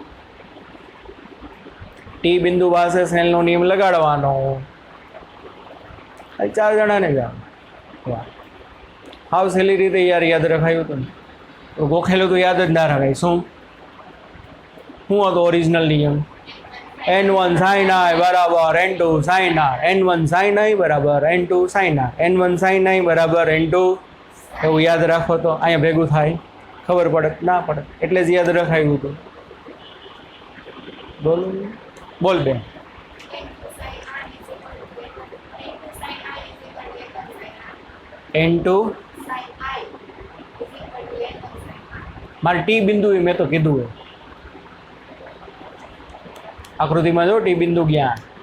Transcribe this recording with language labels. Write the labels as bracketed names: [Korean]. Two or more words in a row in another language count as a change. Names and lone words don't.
[Gujarati] ટી બિંદુ પાસે સ્નેલનો નિયમ લગાડવાનો. 4 જણાને જ વાહ, હાવ સહેલી રીતે યાર યાદ રખાયું હતું ને. તો ગોખેલું તો યાદ જ ના રખાય. શું હતો ઓરિજિનલ નિયમ? N1 sin I બરાબર N2 sin R. N1 sin I બરાબર N2 sin R. N1 sin I બરાબર N2. એવું યાદ રાખો તો અહીંયા ભેગું થાય, ખબર પડે ના પડે, એટલે જ યાદ રખાયું હતું. બોલ બેન. N2 મારે ટી બિંદુ મેં તો કીધું હોય આકૃતિમાં. જો ટી બિંદુ ગયા.